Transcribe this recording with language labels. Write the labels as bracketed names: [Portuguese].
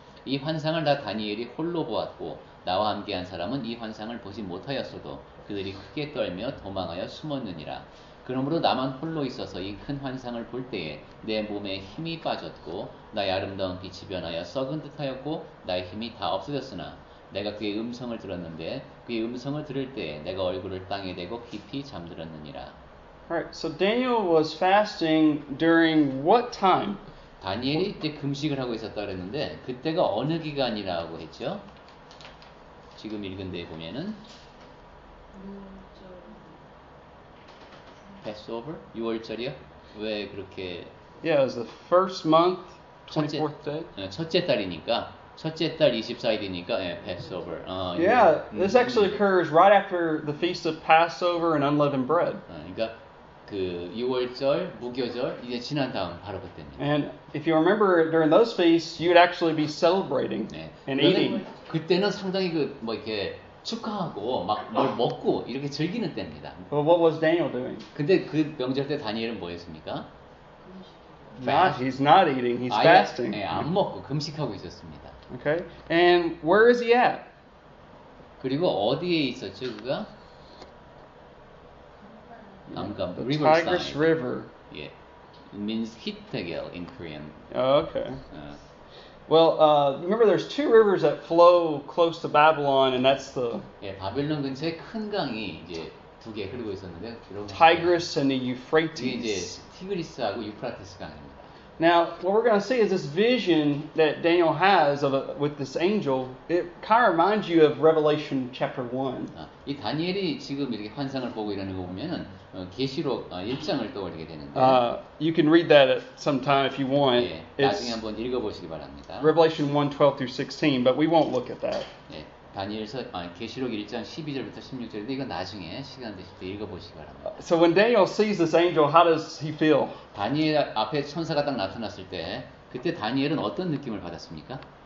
[Korean] 이 환상을 나 다니엘이 홀로 보았고 나와 함께한 사람은 이 환상을 보지 못하였어도 그들이 크게 떨며 도망하여 숨었느니라. 그러므로 나만 홀로 있어서 이 큰 환상을 볼 때에 내 몸에 힘이 빠졌고 나의 아름다운 빛이 변하여 썩은 듯하였고 나의 힘이 다 없어졌으나 내가 그의 음성을 들었는데 그의 음성을 들을 때에 내가 얼굴을 땅에 대고 깊이 잠들었느니라. [English] All right, so Daniel was fasting during what time? [Korean] 다니엘이 이때 금식을 하고 있었다 그랬는데 그때가 어느 기간이라고 했죠? 지금 읽은 데 보면은 Passover? 6월절이요? 왜 그렇게 [English] Yeah, it was the first month, [Korean] 첫째, [English] 24th day. [Korean] 첫째 달이니까 첫째 달 24일이니까 Passover. [English] Yeah, this actually occurs right after the feast of Passover and unleavened bread. [Korean] 그러니까 그 6월절, 무교절 이제 지난 다음 바로 그때입니다. [English] And if you remember during those feasts, you would actually be celebrating and eating. [Korean] 그때는 상당히 뭐 이렇게 축하하고 막 뭘 먹고 이렇게 즐기는 때입니다. [English] But what was Daniel doing? [Korean] 근데 그 명절 때 다니엘은 뭐 했습니까? [English] He's not eating. He's fasting. [Korean] 안 먹고 금식하고 있었습니다. [English] Okay? And where is he at? [Korean] 그리고 어디에 있었죠, 그가? 남감, [English] The Riverside. Tigris River. 예. It means Hittegel in Korean. Oh, okay. [Korean] 어, [English] Well, remember there's two rivers that flow close to Babylon, and that's the [Korean] 예, 바벨론 근처에 큰 강이 이제 두 개 흐르고 있었는데 [English] Tigris and the [Korean] 이게 이제 [English] Euphrates. [Korean] 티그리스하고 유프라테스 강입니다. [English] Now, what we're going to see is this vision that Daniel has with this angel. It kind of reminds you of Revelation chapter 1. [Korean] 이 다니엘이 지금 이렇게 환상을 보고 이러는 거 보면은 계시록 1장을 떠올리게 되는데 [English] You can read that at some time if you want. [Korean] 예, [English] It's [Korean] 나중에 한번 읽어보시기 바랍니다. [English] Revelation 1:12 through 16, but we won't look at that. [Korean] 예, 다니엘서 계시록 1장 12절부터 16절인데 이건 나중에 시간 되실 때 읽어보시기 바랍니다. [English] So when Daniel sees this angel, how does he feel? [Korean] 다니엘 앞에 천사가 딱 나타났을 때 그때 다니엘은 어떤 느낌을 받았습니까?